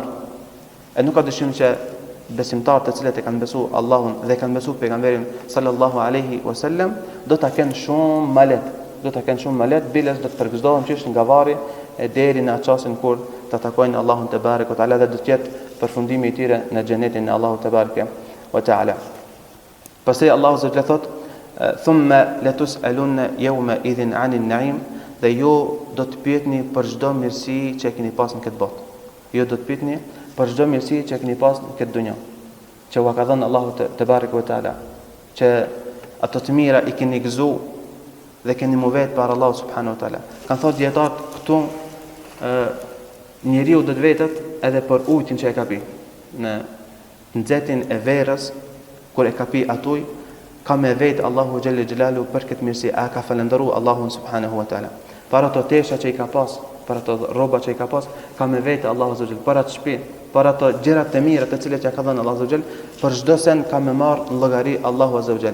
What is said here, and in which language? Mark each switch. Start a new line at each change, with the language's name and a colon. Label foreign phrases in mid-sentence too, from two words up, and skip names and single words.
Albanian: E nuk ka dyshim që besimtarët të cilët e kanë besu Allahun dhe kanë besu pejgamberin
Arabic: صلى الله عليه وسلم
Albanian: do ta kenë shumë malet, biles do të përgëzdohen qysh nga varri e deri në çastin kur të takojnë Allahun
Arabic: تبارك وتعالى
Albanian: dhe do të jetë përfundimi i tyre në xhenetin e Allahut
Arabic: تبارك وتعالى.
Albanian: Pastaj Allahu subhanahu thot:
Arabic: "ثم لتسألن يومئذ عن النعيم",
Albanian: dhe ju do të pyetni për çdo mirësi që keni pas në këtë botë. Ju do të pyetni për çdo mirësi që keni pas në këtë dunjë, që u ka dhënë Allahu
Arabic: تبارك وتعالى,
Albanian: që ato të mira i keni gëzu dhe keni mu vetë për Allah
Arabic: سبحانه وتعالى.
Albanian: Kanë thot djetarët këtu njeriu do të vetet edhe për ujtin që e ka pi. Në nxehtësinë e verës, kur e ka pi atuj, ka me vetë Allahu
Arabic: جل جلاله
Albanian: për këtë mirësi, a ka falendëruar Allahun
Arabic: سبحانه وتعالى.
Albanian: Për ato tesha që i ka pas, për ato rroba që i ka pas, ka me vetë Allahu
Arabic: عز وجل,
Albanian: për ato shtëpi, për ato gjëra të mira të cilat ja ka dhënë Allahu
Arabic: عز وجل,
Albanian: për çdo sen ka me marr në llogari Allahu
Arabic: عز وجل.